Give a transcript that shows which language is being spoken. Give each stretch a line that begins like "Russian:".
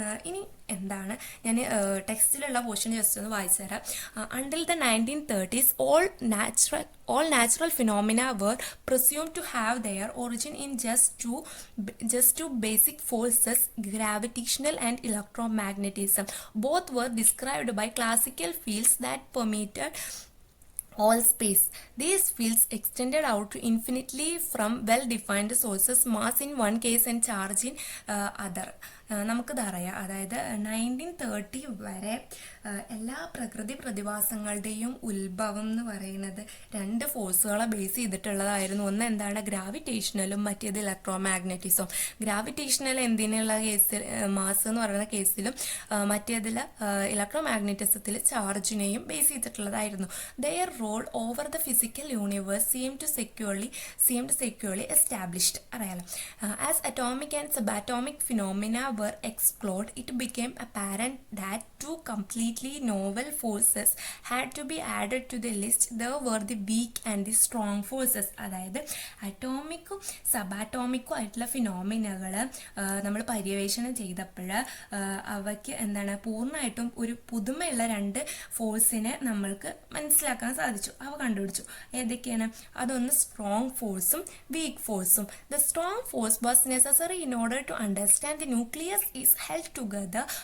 Malayalam: ഇനി എന്താണ്, ഞാൻ ടെക്സ്റ്റിലുള്ള പോർഷൻ ജസ്റ്റ് ഒന്ന് വായിച്ചു തരാം.
English: Until the 1930s all natural phenomena were presumed to have their origin in just two basic forces, gravitational and electromagnetism. Both were described by classical fields that permeated all space. These fields extended out to infinitely from well-defined sources, mass in one case and charge in other.
Malayalam: നമുക്കിതറിയാം. അതായത് 1930 വരെ എല്ലാ പ്രകൃതി പ്രതിഭാസങ്ങളുടെയും ഉത്ഭവം എന്ന് പറയുന്നത് 2 ഫോഴ്സുകളെ base ചെയ്തിട്ടുള്ളതായിരുന്നു. ഒന്ന് എന്താണ്, ഗ്രാവിറ്റേഷണലും മറ്റേത് ഇലക്ട്രോമാഗ്നറ്റിസം. ഗ്രാവിറ്റേഷണൽ എന്തിനുള്ള കേസിൽ മാസ് എന്ന് പറയുന്ന കേസിലും മറ്റേതിൽ ഇലക്ട്രോമാഗ്നറ്റിസത്തിൽ ചാർജിനെയും base ചെയ്തിട്ടുള്ളതായിരുന്നു.
English: Their role over the physical universe seemed securely established.
Malayalam: അറിയാലോ.
English: As atomic and subatomic phenomena were explored, it became apparent that 2 completely novel forces had to be added to the list. There were the weak and the strong forces.
Malayalam: അതായത് അറ്റോമിക്കും സബാറ്റോമിക്കും ആയിട്ടുള്ള ഫിനോമിനകൾ നമ്മൾ പര്യവേഷണം ചെയ്തപ്പോൾ അവയ്ക്ക് എന്താണ് പൂർണ്ണമായിട്ടും ഒരു പുതുമയുള്ള 2 ഫോഴ്സിനെ നമ്മൾക്ക് മനസ്സിലാക്കാൻ സാധിച്ചു. അവ കണ്ടുപിടിച്ചു. ഏതൊക്കെയാണ്? അതൊന്ന് സ്ട്രോങ് ഫോഴ്സും വീക്ക് ഫോഴ്സും.
English: The strong force was necessary in order to understand the nucleus is held together.